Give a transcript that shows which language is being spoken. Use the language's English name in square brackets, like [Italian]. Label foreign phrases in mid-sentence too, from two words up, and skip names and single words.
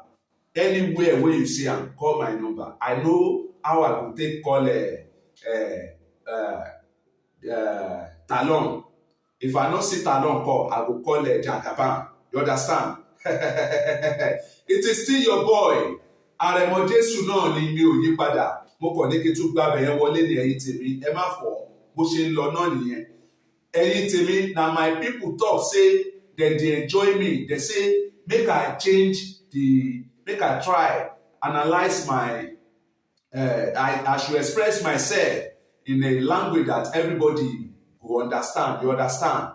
[Nigerian Pidgin] Anywhere wey you see am, call my number. I know how I go take call Talon. If I no see Talon call, I go call Jagaban. You understand? It is still your boy. [Yoruba] Àrẹ̀mọ Jésù náà ni mi ò yí padà. Mo kàn ní kí n tún gbàbẹ̀ yẹn wọlé ní ẹ̀yin tèmi. Ẹ má fọ̀ bó ṣe ń lọ náà nìyẹn. Ẹ̀yin tèmi [Nigerian Pidgin] na my people talk say dem dey enjoy me. They say make I try analyse my I should express myself in a language that everybody go understand. You understand?